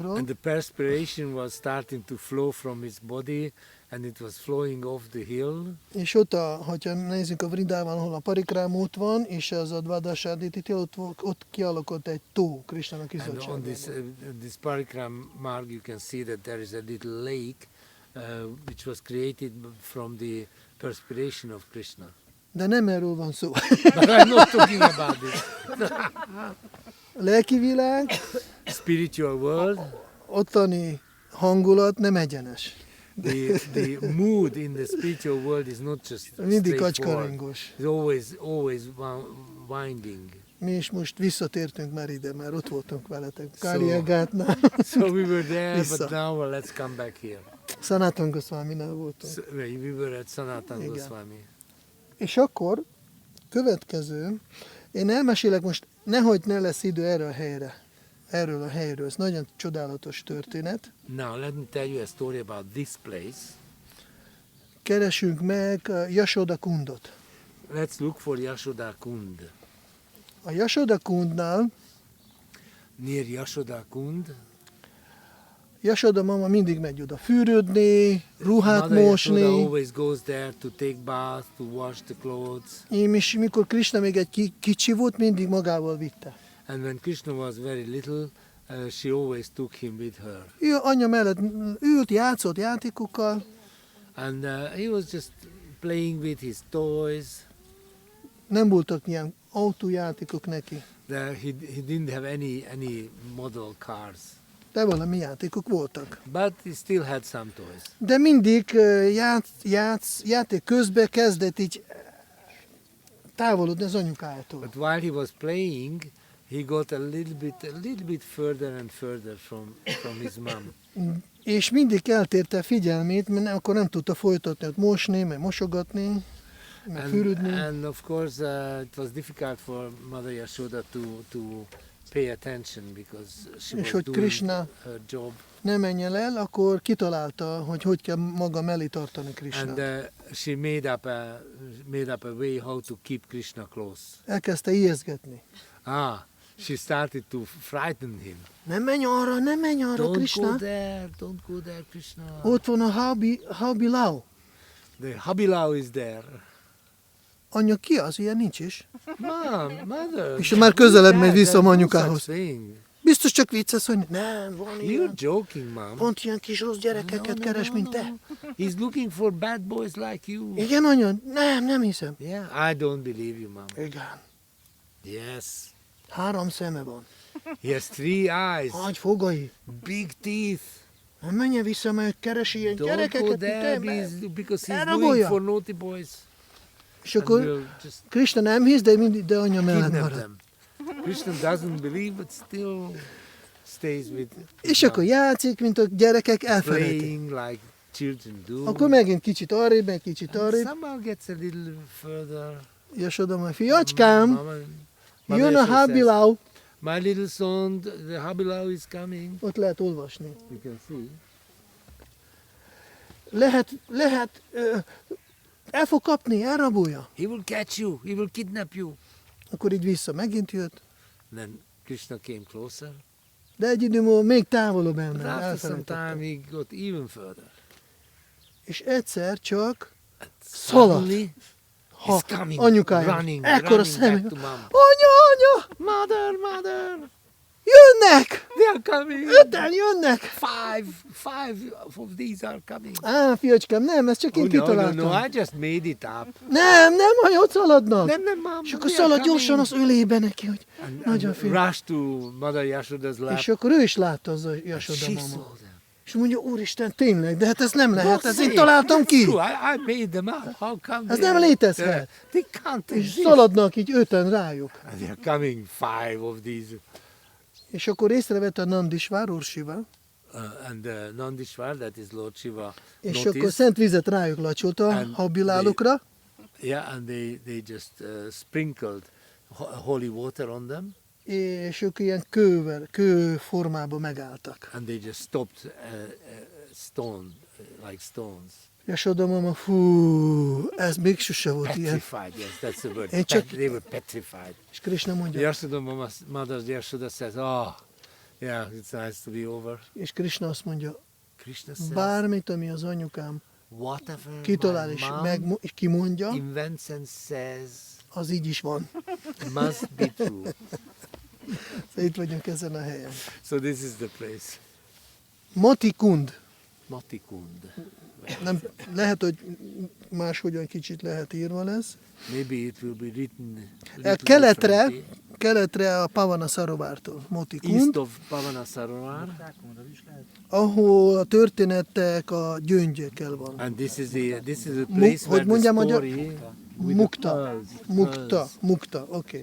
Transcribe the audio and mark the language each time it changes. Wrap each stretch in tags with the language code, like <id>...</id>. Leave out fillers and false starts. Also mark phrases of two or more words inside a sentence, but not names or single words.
<en>And the perspiration was starting to flow from his body and it was flowing off the hill.</en> <hu>És ott, hogyha nézzük a Vrindában, ahol a parikrama út van, és az a Dvadasáditi, ott kialakult egy tó Krishnának</hu> <en>And on</en> <hu>izzadságában.</hu> <en>this</en> <hi>parikram marg,</hi> <en>you can see that there is a little lake which was created from the perspiration of Krishna.</en> <hu>De nem erről van szó.</hu> <en>But I'm not talking about this.</en> <hu>A lelki világ,</hu> <en>Spiritual world,</en> <hu>ottani hangulat nem egyenes.</hu> <en>the mood in the spiritual world is not just</en> <hu>Mindig</hu> <en>straightforward.</en> <hu>kacskarongos.</hu> <en>It's always winding.</en> <hu>Mi is most visszatértünk már ide, már ott voltunk veletek. Káriagátnál.</hu> <en>So we were there,</en> <hu>Vissza.</hu> <en>but now let's come back here.</en> <hu>Sanatana Gosvāmīnál voltunk.</hu> <en>So, we were at Sanatana</en> <hu>Igen.</hu> <en>Gosvāmī.</en> <hu>És akkor, következő, én elmesélek most, nehogy ne lesz idő erre a helyre. Erről a helyről. Ez nagyon csodálatos történet.</hu> <en>Now let me tell you a story about this place.</en> <hu>Keresünk meg Yashoda Kundot.</hu> <en>Let's look for Yashoda Kund.</en> <hu>A Yashoda Kundnál</hu> <en>Near Yashoda Kund,</en> <hu>Yashoda mama mindig megy oda fürödni, ruhát</hu> <en>Mother Yashoda</en> <hu>mosni.</hu> <en>always goes there to take bath, to wash the clothes.</en> <hu>Én is, mikor Krishna még egy kicsi volt, mindig magával vitte.</hu> <en>And when Krishna was very little, she always took him with her.</en> <hu>Ő anyja mellett ült, játszott játékokkal,</hu> <en>And he was just playing with his toys.</en> <hu>nem voltak ilyen autójátékok neki,</hu> <en>He didn't have any model cars,</en> <hu>de valami játékok voltak.</hu> <en>but he still had some toys.</en> <hu>De mindig játék közben kezdett így távolodni az anyukájától.</hu> <en>But while he was playing, he got a little bit further and further from his mom.</en> <hu>És mindig eltérte a figyelmét, mert akkor nem tudta folytatni, ott mosni, meg mosogatni, meg fürödni.</hu> <en>And of course, it was difficult for Mother Yashoda to pay attention because she</en> <hu>És</hu> <en>was</en> <hu>hogy</hu> <en>doing</en> <hu>Krishna</hu> <en>her job.</en> <hu>ne menjen el, akkor kitalálta, hogy kell maga mellé tartani</hu> <en>And</en> <hu>Krishnát.</hu> <en>she made up a way how to keep Krishna close.</en> <hu>Elkezdte ijeszgetni.</hu> <en>She started to frighten him.</en> <hu>Nem menj arra, Krishna.</hu> <en>Don't go there, Krishna.</en> <hu>Ott van a Habilau.</hu> <en>The Habilau is there.</en> <hu>Anya, ki az? Ilyen nincs is.</hu> <en>Mom, mother.</en> <hu>És már közelebb megy</hu> <en>Dad,</en> <hu>vissza a</hu> <en>there's no</en> <hu>anyukához.</hu> <en>such thing.</en> <hu>Biztos csak vicces, hogy nem, van</hu> <en>You're</en> <hu>ilyen.</hu> <en>joking, Mom.</en> <hu>Pont ilyen kis rossz gyerekeket keres, mint te.</hu> <en>He's looking for bad boys like you.</en> <hu>Igen, anya? Nem hiszem.</hu> <en>Yeah, I don't believe you, Mom.</en> <hu>Igen.</hu> <en>Yes.</en> <hu>3 szeme van.</hu> <en>He has 3 eyes,</en> <hu>Nagy fogai.</hu> <en>big teeth.</en> <hu>Nem menjen vissza, mert keresi ilyen</hu> <en>Don't go</en> <hu>gyerekeket, mint</hu> <en>there</en> <hu>te.</hu> <en>because he's</en> <hu>Elrabolja.</hu> <en>looking for naughty boys.</en> <hu>És</hu> <en>And</en> <hu>akkor</hu> <en>we'll just</en> <hu>Krishna nem hisz, de anya mellett</hu> <en>kidnap</en> <hu>marad.</hu> <en>them. Krishna doesn't believe, but still stays with</en> <hu>És akkor játszik, mint a gyerekek elfelejtik.</hu> <en>playing like children do.</en> <hu>Akkor megint kicsit arrébb, meg kicsit</hu> <en>And</en> <hu>arrébb.</hu> <en>somehow gets a little further.</en> <hu>Yashoda mondja, fiacskám,</hu> <en>Mama</en> <hu>jön a</hu> <en>Yashoda says,</en> <hu>Habilau.</hu> <en>my little son, the Habilau is coming.</en> <hu>Ott lehet olvasni.</hu> <en>You can see.</en> <hu>Lehet, el fog kapni, elrabolja.</hu> <en>He will catch you. He will kidnap you.</en> <hu>Akkor így vissza megint jött.</hu> <en>Then Krishna came closer.</en> <hu>De egy idő múlva még távolabb</hu> <en>But</en> <hu>elment,</hu> <en>after some</en> <hu>elfelejtette.</hu> <en>time, he got even further.</en> <hu>És egyszer csak</hu> <en>And</en> <hu>szaladt.</hu> <en>suddenly,</en> <hu>Ha,</hu> <en>he's coming,</en> <hu>anyukája.</hu> <en>running</en> <hu>Ekkora</hu> <en>back</en> <hu>szemű.</hu> <en>to mom.</en> <hu>Anya!</hu> <en>Mother,</en> <hu>Jönnek!</hu> <en>they are coming.</en> <hu>5-en jönnek!</hu> <en>Five of these are coming.</en> <hu>Fiacskám, nem, ezt csak én</hu> <en>No,</en> <hu>kitaláltam.</hu> <en>I just made it up.</en> <hu>Nem, anya, ott szaladnak.</hu> <en>Mom,</en> <hu>És akkor</hu> <en>they are</en> <hu>szalad gyorsan</hu> <en>coming.</en> <hu>az ölébe neki, hogy</hu> <en>And</en> <hu>nagyon fél.</hu> <en>rushed to Mother Yashoda's lap.</en> <hu>És akkor ő is látta az a</hu> <en>And</en> <hu>Yashoda</hu> <en>she</en> <hu>mama.</hu> <en>saw them.</en> <hu>És mondja, úristen, tényleg, de hát ez nem lehet,</hu> <en>No,</en> <hu>ezt én</hu> <en>say,</en> <hu>találtam</hu> <en>that's</en> <hu>ki.</hu> <en>true, I made them up. How come</en> <hu>Ez</hu> <en>they</en> <hu>nem</hu> <en>are</en> <hu>létezhet.</hu> <en>there? They can't</en> <hu>És</hu> <en>exist.</en> <hu>szaladnak így 5-en rájuk.</hu> <en>And they are coming 5 of these.</en> <hu>És akkor észrevette a Nandisvár, Úr Siva,</hu> <en>And Nandishvar, that is Lord Shiva,</en> <hu>és</hu> <en>noticed.</en> <hu>akkor szent vizet rájuk lacsolt a</hu> <en>And</en> <hu>habilálukra,</hu> <en>Yeah, and they just sprinkled holy water on them.</en> <hu>és ők ilyen kő formában megálltak. And they just stopped like stones. Yashoda mama, fú, ez még sose volt ilyen.</hu> <en>Petrified, yes, that's the word.</en> <hu>Én csak-</hu> <en>They were petrified.</en> <hu>És Krishna mondja,</hu> <en>Yashoda mother Yashoda says, yeah, it's nice to be over.</en> <hu>és Krishna azt mondja,</hu> <en>Krishna says,</en> <hu>bármit, ami az anyukám</hu> <en>whatever</en> <hu>kitalál</hu> <en>my</en> <hu>és,</hu> <en>mom</en> <hu>és kimondja,</hu> <en>invents and says</en> <hu>az így is van.</hu> <en>must be true.</en> <hu>Szóval itt vagyunk ezen a helyen.</hu> <en>So this is the place.</en> <hu>Matikund.</hu> <en>Matikund.</en> <hu>Nem, lehet, hogy máshogyan kicsit lehet írva lesz.</hu> <en>Maybe it will be written</en> <hu>Keletre a Pavana Sarovártól.</hu> <en>east</en> <hu>Matikund,</hu> <en>of Pavanasarovar.</en> <hu>ahol a történetek a gyöngyökkel van.</hu> <en>And this is the place</en> <hu>hogy</hu> <en>where</en> <hu>mondjam,</hu> <en>the</en> <hu>magyar?</hu> <en>story</en> <hu>Mukta, oké.</hu>